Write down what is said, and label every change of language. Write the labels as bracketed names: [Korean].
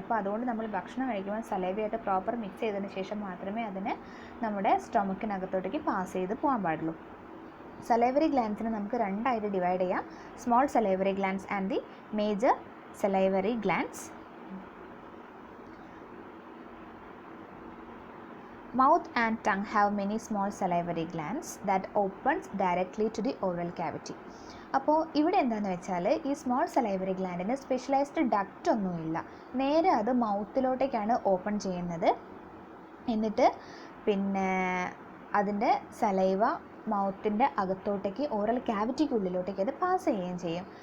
[Malayalam] അപ്പോൾ അതുകൊണ്ട് നമ്മൾ ഭക്ഷണം കഴിക്കുമ്പോൾ സലൈവയായിട്ട് പ്രോപ്പർ മിക്സ് ചെയ്തതിന് ശേഷം മാത്രമേ അതിന് നമ്മുടെ സ്റ്റൊമക്കിനകത്തോട്ടേക്ക് പാസ് ചെയ്ത് പോകാൻ പാടുള്ളൂ. സലൈവറി ഗ്ലാൻസിനെ നമുക്ക് രണ്ടായിട്ട് ഡിവൈഡ് ചെയ്യാം. [English] Small salivary glands and the major salivary glands. Mouth and tongue have many small salivary glands that opens directly to the oral cavity. [Malayalam] അപ്പോൾ ഇവിടെ എന്താണെന്ന് വെച്ചാൽ ഈ സ്മോൾ സലൈവറി ഗ്ലാൻഡിന് സ്പെഷ്യലൈസ്ഡ് ഡക്റ്റ് ഒന്നുമില്ല. നേരെ അത് മൗത്തിലോട്ടേക്കാണ് ഓപ്പൺ ചെയ്യുന്നത്. എന്നിട്ട് പിന്നെ അതിൻ്റെ സലൈവ മൗത്തിൻ്റെ അകത്തോട്ടേക്ക് ഓറൽ ക്യാവിറ്റിക്കുള്ളിലോട്ടേക്ക് അത് പാസ് ചെയ്യുകയും ചെയ്യും.